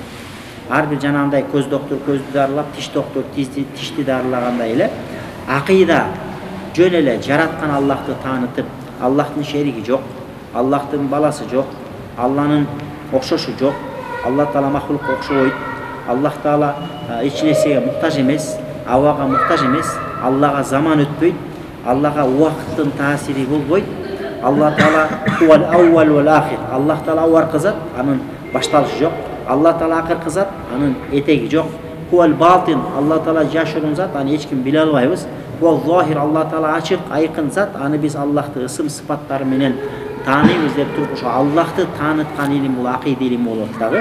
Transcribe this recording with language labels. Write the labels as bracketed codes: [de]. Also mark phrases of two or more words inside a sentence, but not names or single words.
[ky] Ар бир жанагындай көз доктор көздү дарылап, тиш доктор тишти дарылагандай эле акыйда жөн эле жараткан Аллахты таанытып, Аллахтын шериги жок, Аллахтын баласы жок, Алланын окшошу жок, Алла Таала махлукка окшобойт, Аллах Таала эч нерсеге муктаж эмес, абага муктаж эмес, Аллага заман өтпөйт, Аллага убакыттын таасири болбойт. [ar] الله تعالى هو الأول والآخر. [ky] Аллах Таала абаркы зат, анын башталышы жок. Алла Таала акыркы зат, анын этеги жок. [ar] هو الباطن. [ky] Алла Таала жашыруун зат, аны эч ким биле албайбыз. [ar] هو الظاهر. [ky] Алла Таала ачык, айкын зат, аны биз Аллахты ысым сыпаттары менен тааныйбыз деп туруп, ошо Аллахты тааныткан илим бул акыйда илими болот дагы.